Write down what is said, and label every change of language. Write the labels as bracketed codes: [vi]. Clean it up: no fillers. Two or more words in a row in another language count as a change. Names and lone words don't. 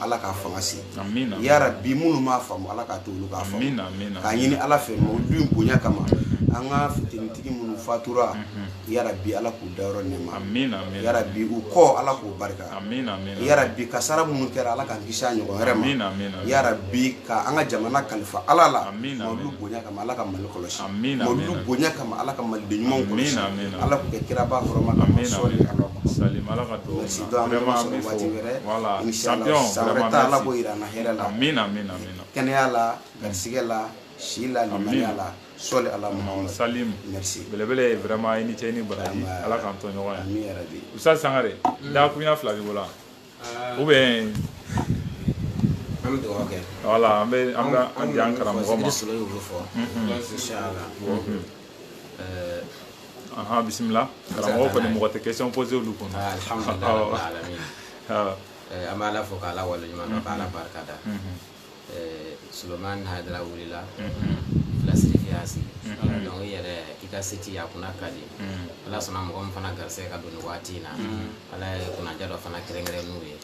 [bm] Ala k'a fanga se [ar] يا رب [bm] minnu m'a faamu Ala k'a to olu k'a faamu k'a ɲini Ala fɛ mawuludu in bonya kama an ka fitinitigi minnu fatura [ar] يا رب [bm] Ala k'u dayɔrɔ nɛɛma [ar] يا رب [bm] u kɔ Ala k'u barika [ar] يا رب [bm] kasara minnu kɛra Ala k'an kisi a ɲɔgɔn wɛrɛ ma [ar] يا رب [bm] ka an ka jamana kalifa Ala la mawuludu bonya kama Ala ka Mali kɔlɔsi mawuludu bonya kama Ala ka maliden ɲumanw kɔlɔsi Ala k'u kɛ kiraba hɔrɔma kama sɔli Salim Ala ka do vraiment waati wɛrɛ inchallah san wɛrɛ ta Ala k'o yira an na hɛrɛ la kɛnɛya la garisigɛ la si la limaniya la sɔli Ala Muhammad Salim merci belebele vraiment i ni cɛ ni baraji Ala k'an to ɲɔgɔn [ar] آمين يا رب [bm] Ustaz Sangare da kunya fila b'i bolo [fr] ou bien [bm] an bɛ dugawu kɛ voilà an bɛ an di an karamɔgɔ ma inchallah bisimila karamɔgɔ kɔni mɔgɔ tɛ [fr] question poser [bm] olu kɔnɔ [ar] الحمد لله رب العالمين [bm] an bɛ Ala fo k'Ala waleɲuman dɔn k'Ala barika da Sulemani Haidara wulila filasiri y'a sigi donc i yɛrɛ i ka seti a kunna ka di Ala sɔnna mɔgɔ min fana garisɛgɛ ka don nin waati in na Ala ye kunnadiya dɔ fana kɛrɛnkɛrɛn n'u ye